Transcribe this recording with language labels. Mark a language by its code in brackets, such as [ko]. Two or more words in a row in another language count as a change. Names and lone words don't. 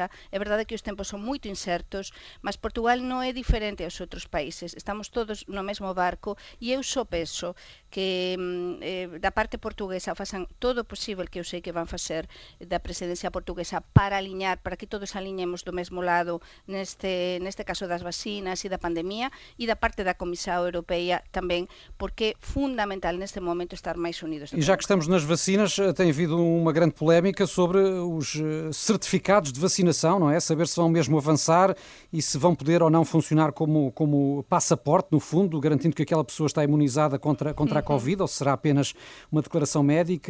[gl] É verdade que os tempos son moito incertos, mas Portugal non é diferente aos outros países, estamos todos no mesmo barco, e eu só penso que da parte portuguesa façan todo o posible, que eu sei que van facer da presidencia portuguesa, para aliñar, para que todos aliñemos do mesmo lado neste caso das vacinas e da pandemia, e da parte da Comisión Europea tamén, porque é fundamental neste momento estar máis unidos. [pt] E já que estamos nas vacinas, tem havido uma grande polémica sobre os certificados de vacinação, não é? Saber se vão mesmo avançar e se vão poder ou não funcionar como passaporte, no fundo, garantindo que aquela pessoa está imunizada contra a Covid, ou se será apenas uma declaração médica.